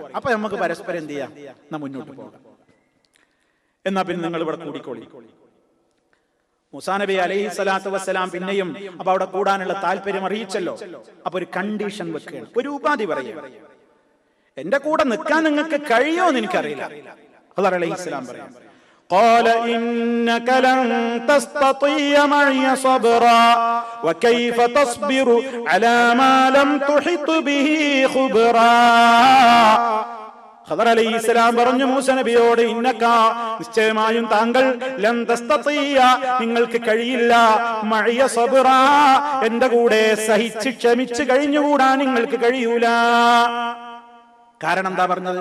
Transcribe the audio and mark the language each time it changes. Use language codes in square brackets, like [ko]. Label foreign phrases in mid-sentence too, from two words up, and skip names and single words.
[ml] അപ്പൊ നമുക്ക് പരസ്പരം എന്ത് ചെയ്യാം? നാം മുന്നോട്ട് പോകാം. എന്നാ പിന്നെ നിങ്ങൾ ഇവിടെ കൂടിക്കോളി. മൂസാ നബി [ar] عليه الصلاة والسلام [ml] പിന്നെയും അപ്പൊ അവിടെ കൂടാനുള്ള താല്പര്യം അറിയിച്ചല്ലോ. അപ്പൊ ഒരു കണ്ടീഷൻ വെക്കുകയാണ്, ഒരു ഉപാധി പറയുക. എന്റെ കൂടെ നിൽക്കാൻ നിങ്ങൾക്ക് കഴിയുമോന്ന് എനിക്കറിയില്ല. ഖദർ അലൈഹിസ്സലാം പറയാം, [ar] قال إنك لن تستطيع معي صبرا وكيف تصبر على ما لم تحط به خبرا. [ml] ഖദർ അലൈഹിസ്സലാം പറഞ്ഞു മൂസ നബിയോട്, ഇന്നക, നിശ്ചയമായും താങ്കൾ, [ar] لن تستطيع, [ml] നിങ്ങൾക്ക് കഴിയില്ല, [ar] معي صبرا, [ml] എന്റെ കൂടെ സഹിച്ച് ക്ഷമിച്ച് കഴിഞ്ഞുകൂടാൻ നിങ്ങൾക്ക് കഴിയൂല. കാരണം എന്താ പറഞ്ഞത്?